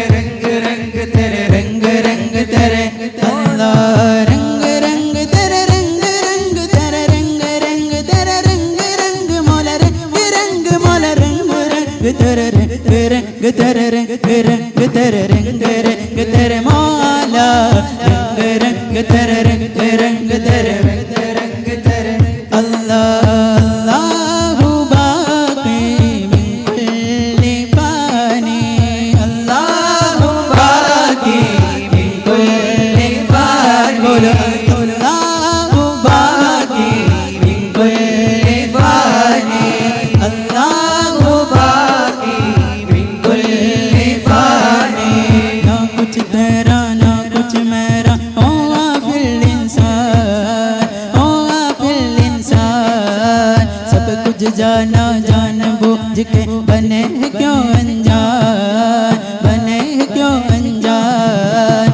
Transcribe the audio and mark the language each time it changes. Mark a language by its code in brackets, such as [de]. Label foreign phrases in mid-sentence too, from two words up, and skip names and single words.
[hi] रंग रंग तेरे रंग रंग तेरे अल्लाह, रंग रंग तेरे रंग रंग तेरे रंग रंग तेरे रंग रंग मौला, रंग रंग मौला, रंग रंग तेरे रंग रंग तेरे रंग रंग तेरे रंग रंग तेरे मौला, रंग रंग तेरे रंग रंग तेरे रंग रंग तेरे अल्लाह। [ar] الله باقي من كل فاني، الله باقي من كل فاني، बोलो الله باقي من كل فاني، الله باقي من كل فاني। [hi] ना कुछ तेरा ना कुछ मेरा, ओ गाफिल इंसान, ओ गाफिल इंसान, सब कुछ जाना जान बूझ के बने हैं क्यों अनजान, बने हैं क्यों अनजान।